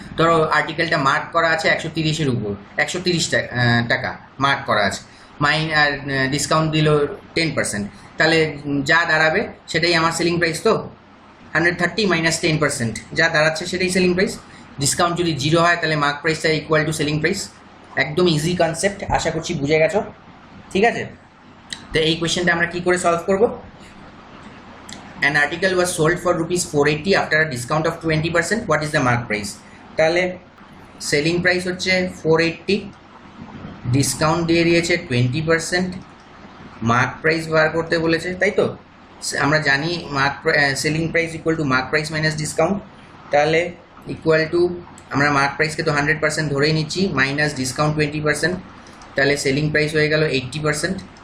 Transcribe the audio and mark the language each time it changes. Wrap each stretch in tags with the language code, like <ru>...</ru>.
<bn>ধরো আর্টিকেলটা মার্ক করা আছে 130-এর উপর, 130 টাকা মার্ক করা আছে, আর ডিসকাউন্ট দিল 10%, তাহলে যা দাঁড়াবে সেটাই আমার সেলিং প্রাইস। তো 130 মাইনাস 10% যা দাঁড়াচ্ছে সেটাই সেলিং প্রাইস। ডিসকাউন্ট যদি 0 হয় তাহলে মার্ক প্রাইসটা ইকুয়াল টু সেলিং প্রাইস। একদম ইজি কনসেপ্ট, আশা করছি বুঝে গেছো। ঠিক আছে, তো এই কোয়েশ্চেনটা আমরা কী করে সলভ করব?</bn> <en>an article was sold for rupees 480 after a discount of 20%. what is the mark price?</en> <bn>তাহলে সেলিং প্রাইস হচ্ছে 480, ডিসকাউন্ট দিয়ে দিয়েছে 20%, মার্ক প্রাইস বার করতে বলেছে, তাই তো? আমরা জানি selling price equal to mark price minus discount. তাহলে ইকুয়াল টু আমরা মার্ক প্রাইসকে তো 100% ধরেই নিচ্ছি, মাইনাস ডিসকাউন্ট 20%, তাহলে সেলিং প্রাইস হয়ে গেল 80%।</bn>